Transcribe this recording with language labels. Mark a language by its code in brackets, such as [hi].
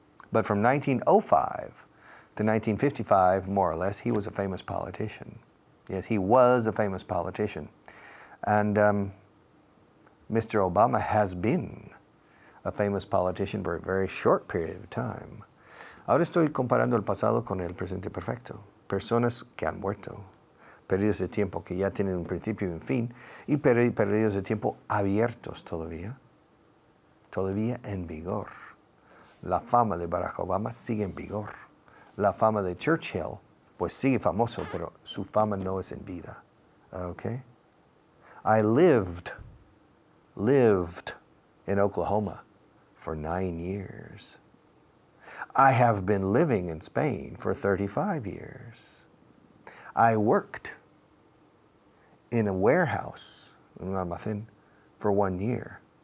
[en] But from 1905 to 1955, more or less, he was a famous politician. Yes, he was a famous politician. And Mr. Obama has been a famous politician for a very short period of time. [es] Ahora estoy comparando el pasado con el presente perfecto. Personas que han muerto, periodos de tiempo que ya tienen un principio y un fin, y periodos de tiempo abiertos todavía en vigor. La fama de Barack Obama sigue en vigor. La fama de Churchill, pues sigue famoso, pero su fama no es en vida. [en] Okay? I lived in Oklahoma for 9 years. I have been living in Spain for 35 years. I worked in a warehouse, [es] un almacén, [en] for 1 year.